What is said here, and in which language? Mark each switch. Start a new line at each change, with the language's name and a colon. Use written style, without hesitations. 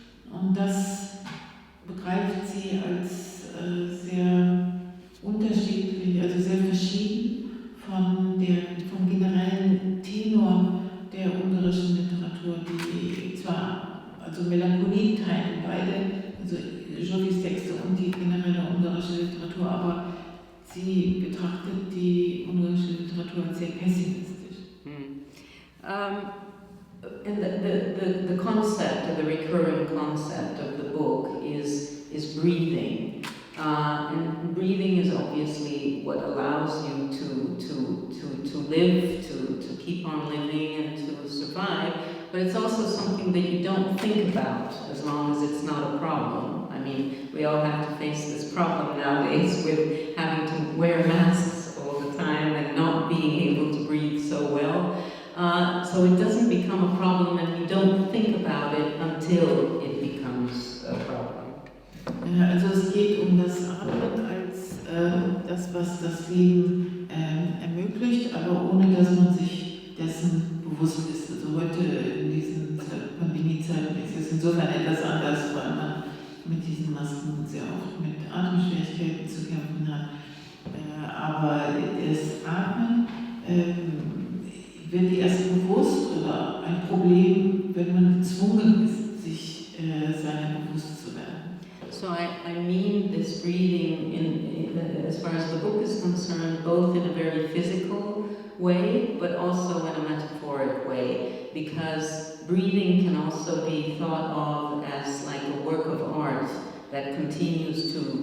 German: Und das begreift sie als sehr unterschiedlich, also sehr verschieden vom generellen Tenor der ungarischen Literatur, die zwar also Melancholie teilen beide, also Zsófias Texte und die generelle ungarische Literatur, aber sie betrachtet die ungarische Literatur als sehr pessimistisch.
English: And the concept, the recurring concept of the book is breathing. And breathing is obviously what allows you to live, to keep on living and to survive, but it's also something that you don't think about as long as it's not a problem. I mean, we all have to face this problem nowadays with having to wear masks all the time and not being able to breathe so well. So it doesn't become a problem and you don't think about it until it becomes a problem.
German: Also es geht um das Atmen als das, was das Leben ermöglicht, aber ohne dass man sich dessen bewusst ist. Also heute in diesen Pandemiezeiten ist es insofern etwas anders, weil man mit diesen Masken sehr oft mit Atemschwierigkeiten zu kämpfen hat. Aber das Atmen wird erst bewusst oder ein Problem, wenn man gezwungen ist, sich seiner bewusst zu werden.
English: So I mean this breathing as far as the book is concerned, both in a very physical way, but also in a metaphoric way, because breathing can also be thought of as like a work of art that continues to